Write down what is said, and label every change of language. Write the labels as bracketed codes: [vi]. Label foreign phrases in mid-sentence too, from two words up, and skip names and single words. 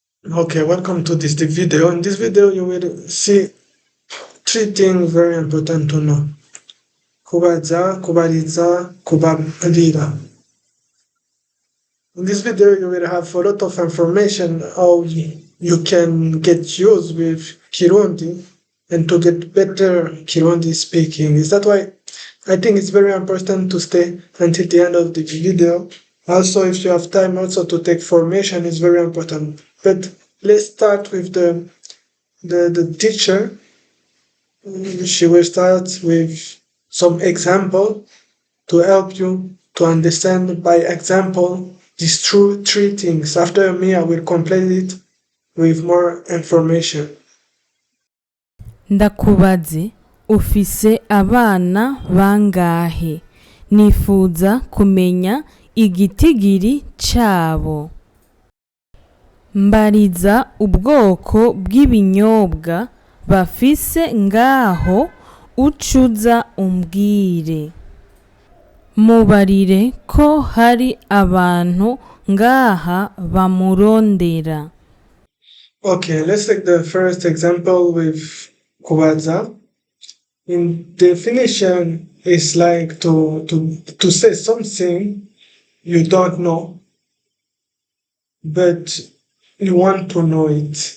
[en] Okay, welcome to this video. In this video, you will see three things very important to know. [rn] Kubaza, kubariza, kubarira. [en] In this video, you will have a lot of information how you can get used with Kirundi and to get better Kirundi speaking. Is that why I think it's very important to stay until the end of the video. Also, if you have time also to take formation, is very important. But let's start with the teacher. She will start with some example to help you to understand by example these three things. After me, I will complete it with more information. [rn] Ndakubaze ufise abana bangahe? Nifuza kumenya igitigiri cabo. Mbariza ubwoko bw'ibinyobwa bafise ngaho ucuza umbwire. Mubarire ko hari abantu ngaha bamurondera. [en] Okay, let's take the first example with Kubaza. In definition, it's like to say something you don't know, but you want to know it.